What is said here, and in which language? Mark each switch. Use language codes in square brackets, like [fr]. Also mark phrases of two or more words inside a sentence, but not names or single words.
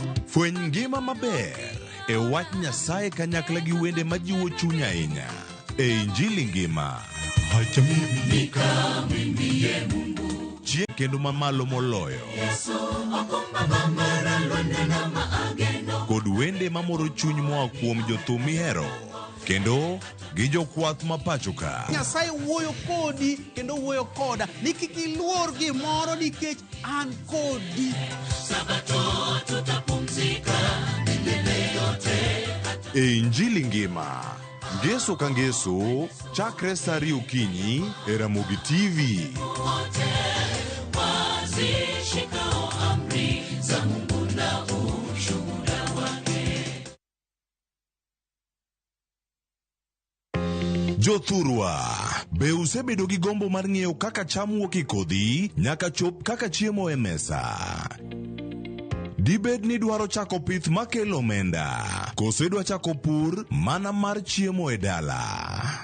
[luo] Fweny ngima maber e wach Nyasaye kanyakla gi wende majiwo chuny ahinya e Injili ngima. [sw] Acha mimi nikamwimbie Mungu, [luo] Chieng' kendo mamalo moloyo. Yesu okumba mara lwanda na maageno. Kod wende mamoro chuny moa kuom jothum mihero kendo gi jokwath mapacho ka. Nyasaye wuoyo kodi kendo wuoyo koda ni kik iluor gimoro nikech an kodi. [sw] Sabato tutapumzika milele yote. [luo] E Injili ngima, Ngeso ka ngeso, chakre saa 2 okinyi e Ramogi TV. [sw] Wote wazishikao amri za Mungu na ushuhuda wake. [luo] Jothurwa, be usebedo gi gombo mar ng'eyo kaka cham wuok e kodhi nyaka chop kaka chiemo e mesa? Dibed ni dwaro chako pith makelo omenda, koso idwa chako pur mana mar chiemo e dala?